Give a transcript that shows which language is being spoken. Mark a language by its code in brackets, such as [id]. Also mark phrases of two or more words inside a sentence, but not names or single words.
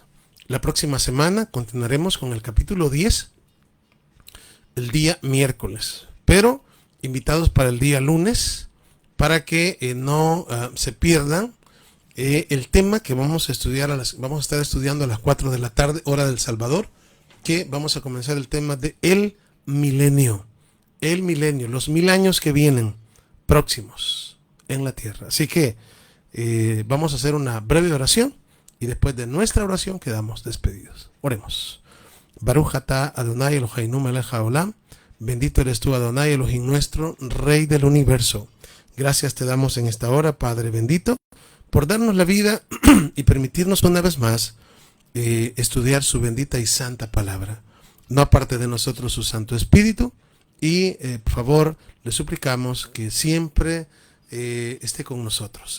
[es] La próxima semana continuaremos con el capítulo 10 el día miércoles, pero invitados para el día lunes, para que no se pierdan el tema que vamos a estudiar vamos a estar estudiando a las 4 de la tarde, hora del Salvador, que vamos a comenzar el tema de el milenio, los 1000 años que vienen próximos en la tierra. Así que vamos a hacer una breve oración y después de nuestra oración quedamos despedidos. Oremos. [he] ברוך אתה אדני אלהינו מלך העולם. [es] Bendito eres tú, [he] אדני אלהים [es] nuestro, Rey del universo. Gracias te damos en esta hora, Padre bendito, por darnos la vida y permitirnos una vez más estudiar su bendita y santa palabra. No aparte de nosotros su Santo Espíritu, y por favor le suplicamos que siempre esté con nosotros.